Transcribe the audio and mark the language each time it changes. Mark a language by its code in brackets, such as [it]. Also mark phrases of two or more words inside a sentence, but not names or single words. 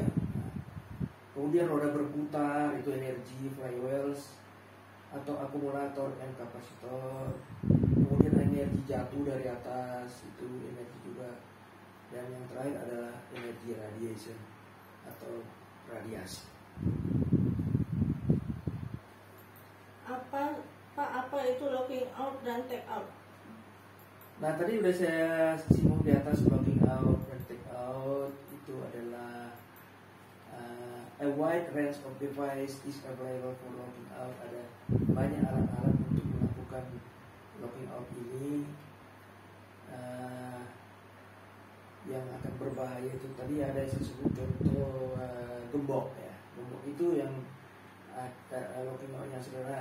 [id] Kemudian roda berputar itu energi, flywheels atau akumulator dan kapasitor. Kemudian energi jatuh dari atas itu energi juga. Dan yang terakhir adalah energi radiation atau radiasi. Apa itu [en] locking out [id] dan [en] take out? [id] Nah, tadi udah saya singgung di atas. [en] Locking out dan take out [id] itu adalah [en] a wide range of device is available for locking out. [id] Ada banyak alat-alat untuk melakukan [en] locking out [id] ini. Yang akan berbahaya itu tadi ada yang disebut contoh gembok ya. Gembok itu yang [en] locking out [id] yang sederhana.